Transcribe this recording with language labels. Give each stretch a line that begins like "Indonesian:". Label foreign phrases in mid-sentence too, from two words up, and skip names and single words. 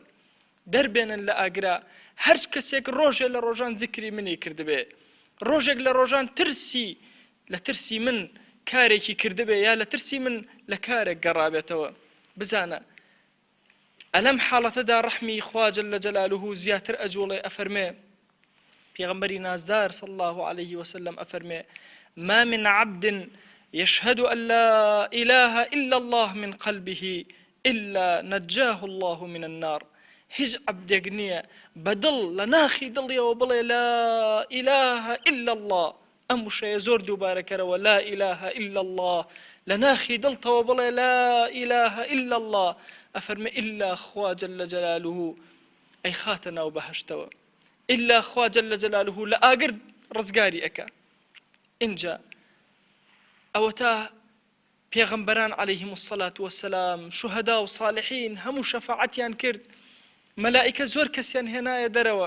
Central Kurdish: دەربێنن لە ئاگرا هەر کەسێک ڕۆژێ لە ڕۆژان زیکری منی کردبێ، ڕۆژێک لە ڕۆژان لە ترسی من کارێکی کردبێ یا لە ترسی من لە کارێک گەڕابێتەوە. بزانە ئەلەم حاڵەتەدا ڕەحمی خوا
Arabic: جەل جەلالوه
Central Kurdish: زیاتر ئەجوڵێ. ئەفەرمێ پێغەمبەری نازدار
Arabic: صلی الله عليه وسلم ئەفەرمێ ما من عبد يشهد أن لا إله إلا الله من قلبه إلا نجاه الله من النار.
Central Kurdish: هیچ عەبدێک نییە بەدڵ لە ناخی دڵیەوە بڵێ
Arabic: لا إله إلا الله،
Central Kurdish: ئەم وشەیە زۆر دووبارەکەرەوە
Arabic: لا إله إلا الله،
Central Kurdish: لە ناخی دڵتەوە بڵێ
Arabic: لا إله إلا الله،
Central Kurdish: ئەفەرمێ إلا خوا
Arabic: جەل جەلالوه
Central Kurdish: ئەی خاتە ناو بەهەشتەوە، إلا خوا
Arabic: جەل جەلالوه
Central Kurdish: لە ئاگر ڕزگاری ئەکا. اینجا ئەوە تا پێغەمبەران
Arabic: عەلەیهیم الصەلاة وەسەلام،
Central Kurdish: شوهەدا و صالحین هەموو شەفاعەتیان کرد، مەلائیکە زۆر کەسیان هێنایە دەرەوە.